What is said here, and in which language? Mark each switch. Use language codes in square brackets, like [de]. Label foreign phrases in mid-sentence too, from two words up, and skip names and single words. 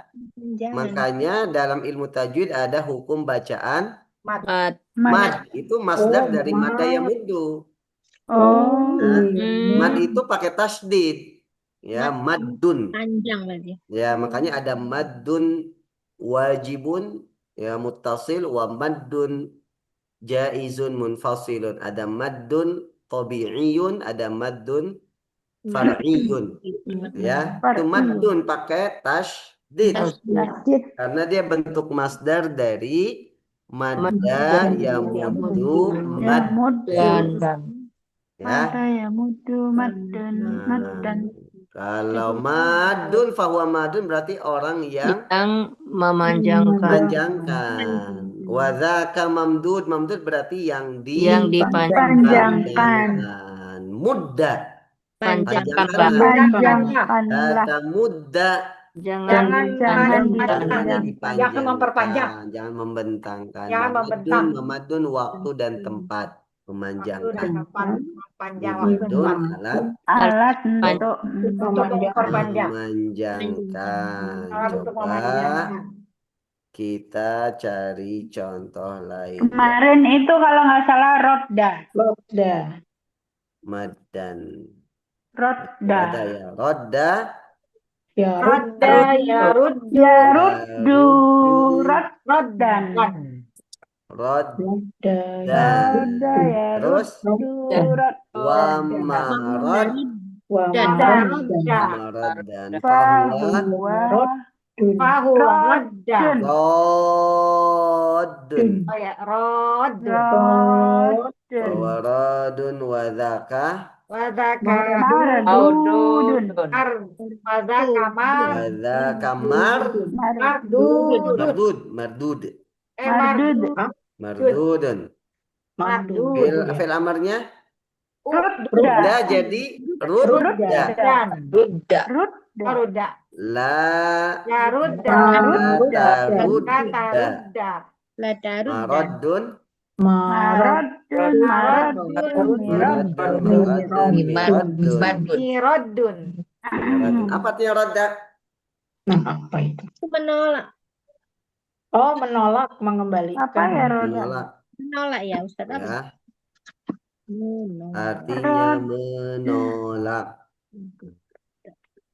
[id] Makanya dalam ilmu tajwid ada hukum bacaan [ar] Mad. mad. [id] Itu masdar dari [ar] مد يمد. [id] Mad itu pakai tasdid. [ar] Ya, maddun. [id] Panjang berarti. Ya, makanya ada [ar] مد واجب يا متصل ومد جائز منفصل. Ada مد طبيعي, ada مد فرعي. [id] Ya, itu maddun pakai tasdid. Karena dia bentuk masdar dari [ar] مد يمد مدا. [id] Ya. Kalau [ar] ماد فهو ماد [id] berarti orang yang memanjangkan. [ar] وذاك ممدود ممدود [id] berarti yang dipanjangkan. [ar] Mudda. [id] Panjangkan. Kata mudda. Jangan Jangan memperpanjang. Jangan membentangkan. Jangan membentang. Memadun waktu dan tempat. Memanjangkan. Panjang waktu Memadun Alat untuk memperpanjang. memanjangkan. Alat untuk Coba memanjangkan. kita cari contoh lain. kemarin itu kalau nggak salah rodda. [ar] Maddan. Rodda. [id] Ada ya. Rodda. [ar] رد يرد. يرد ردا. Rodda. رد ي [id] Terus [ar] ruddu. ومرد مردا. فهو راد. Raddun. Oh ya, rodda. وراد وذاك. Wadaka Mardudun. Wadaka وذاك مردود. mardud. Mardud. Mardud. [id] Fil amarnya [ar] Rudda. [id] da jadi rudda. [ar] Rudda. Rudda. La يا رد. [id] kata Kata [ar] rudda. rudda. Maradun. Maradun. Mirodun. [id] Apa artinya rodda? Apa itu? Itu menolak. Oh, menolak, mengembalikan. Apa ya rodda? Menolak. Menolak ya Ustaz. Apa? Ya, Menolak. artinya menolak.